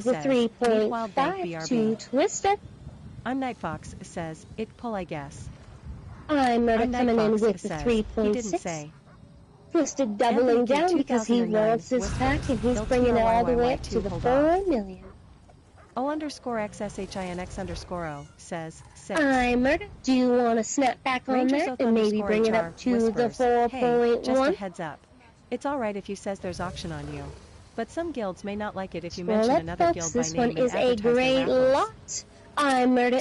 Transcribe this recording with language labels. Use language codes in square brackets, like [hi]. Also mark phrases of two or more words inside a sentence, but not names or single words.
[en] says, Meet Wild Bank 3.5 to BRB. Twisted. I'm Nightfox says, it pull I guess. I'm Murder I'm coming in Nightfox with the says, he didn't 3.6. say. Twisted doubling Anthony Kid down because he 2009 wants this whispers, pack and he's Bill bringing it all the way up TRYYY2 to the hold 4 off. million. O_XSHINX_O says, 6. I'm Murder. Do you want to snap back on Rangers that Oath and maybe _HR bring it up to whispers, the hey, just a 4.1? heads up. It's alright if you says there's auction on you. But some guilds may not like it if you Well, mention let another folks, guild by this name one and is a advertise their great raffles. lot. I'm Murder